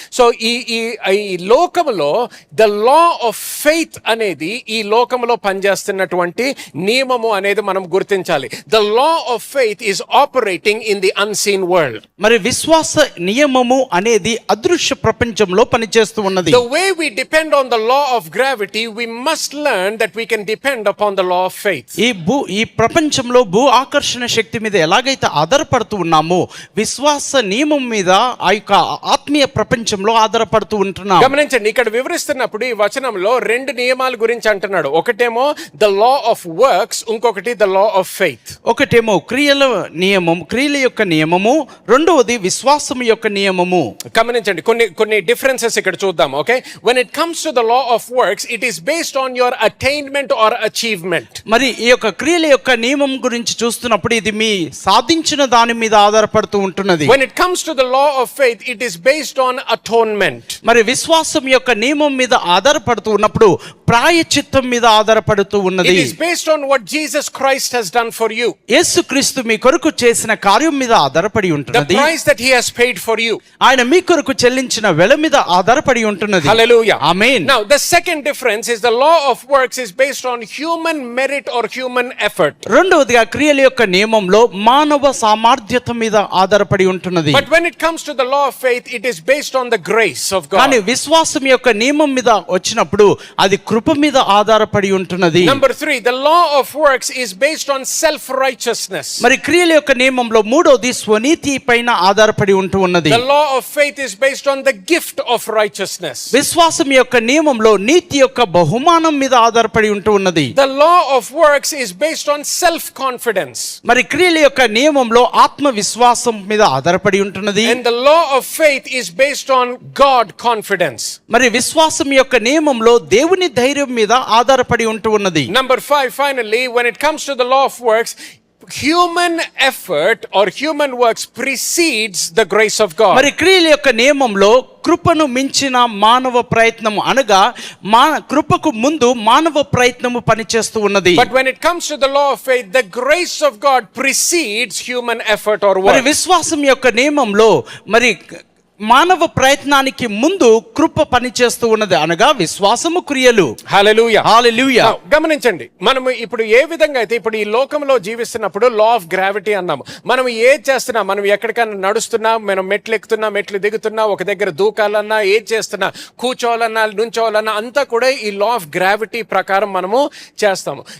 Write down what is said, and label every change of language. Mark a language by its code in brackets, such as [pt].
[te] So ఈ లోకములో the law of faith అనేది ఈ లోకంలో పనిచేస్తున్నటువంటి నియమము అనేది మనం గుర్తించాలి. [en] The law of faith is operating in the unseen world. [te] మరి విశ్వాస నియమము అనేది అదృశ్య ప్రపంచంలో పనిచేస్తూ ఉన్నది. [en] The way we depend on the law of gravity, we must learn that we can depend upon the law of faith. [te] ఈ ప్రపంచంలో భూ ఆకర్షణ శక్తి మీద ఎలాగైతే ఆధారపడుతూ ఉన్నామో విశ్వాస నియమం మీద ఆ యొక్క ఆత్మీయ ప్రపంచంలో ఆధారపడుతూ ఉంటున్నాం. గమనించండి, ఇక్కడ వివరిస్తున్నప్పుడు ఈ వచనంలో రెండు నియమాల గురించి అంటున్నాడు. ఒకటేమో ద లా ఆఫ్ వర్క్స్, ఇంకొకటి ద లా ఆఫ్ ఫెయిత్. ఒకటేమో క్రియల యొక్క నియమము, రెండవది విశ్వాసం యొక్క నియమము. గమనించండి, కొన్ని డిఫరెన్సెస్ ఇక్కడ చూద్దాం. [en] Okay, when it comes to the law of works, it is based on your attainment or achievement. [te] మరి ఈ యొక్క క్రియల యొక్క నియమం గురించి చూస్తున్నప్పుడు ఇది మీ సాధించిన దాని మీద ఆధారపడుతూ ఉంటున్నది. [en] When it comes to the law of faith, it is based on atonement. [te] మరి విశ్వాసం యొక్క నియమం మీద ఆధారపడుతూ ఉన్నప్పుడు ప్రాయశ్చిత్తం మీద ఆధారపడుతూ ఉన్నది. [en] It is based on what Jesus Christ has done for you. [te] యేసుక్రీస్తు మీ కొరకు చేసిన కార్యం మీద ఆధారపడి [en] The [te] ఉంటున్నది. [en] price that he has paid for you. [te] ఆయన మీ కొరకు చెల్లించిన వెల మీద ఆధారపడి ఉంటున్నది. Hallelujah. Amen. [en] Now, the second difference is the law of works is based on human merit or human effort. [te] రెండవదిగా క్రియల యొక్క నియమంలో మానవ సామర్థ్యత మీద ఆధారపడి ఉంటున్నది. [en] But when it comes to the law of faith, it is based on the grace of God. [te] కానీ విశ్వాసం యొక్క నియమం మీద వచ్చినప్పుడు అది కృప మీద ఆధారపడి ఉంటున్నది. [en] Number 3, the law of works is based on self-righteousness. [te] మరి క్రియల యొక్క నియమంలో మూడోది స్వనీతి పైన ఆధారపడి ఉంటూ ఉన్నది. [en] The law of faith is based on the gift of righteousness. [te] విశ్వాసం యొక్క నియమంలో నీతి యొక్క బహుమానం మీద ఆధారపడి ఉంటూ ఉన్నది. [en] The law of works is based on self-confidence. [te] మరి క్రియల యొక్క నియమంలో ఆత్మవిశ్వాసం మీద ఆధారపడి ఉంటున్నది. [en] And the law of faith is based on God confidence. [te] మరి విశ్వాసం యొక్క నియమంలో దేవుని ధైర్యం మీద ఆధారపడి ఉంటూ ఉన్నది. [en] Number 5, finally, when it comes to the law of works, human effort or human works precedes the grace of God. [te] మరి క్రియల యొక్క నియమంలో కృపను మించిన మానవ ప్రయత్నం అనగా కృపకు ముందు మానవ ప్రయత్నము పనిచేస్తూ ఉన్నది. [en] But when it comes to the law of faith, the grace of God precedes human effort or [te] మరి [en] work. [te] విశ్వాసం యొక్క నియమంలో మరి మానవ ప్రయత్నానికి ముందు కృప పనిచేస్తూ ఉన్నది అనగా విశ్వాసము క్రియలు. హల్లెలూయా. హల్లెలూయా. గమనించండి, మనము ఇప్పుడు ఏ విధంగా అయితే ఇప్పుడు ఈ లోకంలో జీవిస్తున్నప్పుడు లా ఆఫ్ గ్రావిటీ అన్నాము. మనం ఏది చేస్తున్నా, మనం ఎక్కడికైనా నడుస్తున్నా, మనం మెట్లు ఎక్కుతున్నా, మెట్లు దిగుతున్నా, ఒక దగ్గర దూకాలన్నా, ఏది చేస్తున్నా, కూర్చోవాలన్నా, నుంచోవాలన్నా అంతా కూడా ఈ లా ఆఫ్ గ్రావిటీ ప్రకారం మనము చేస్తాము.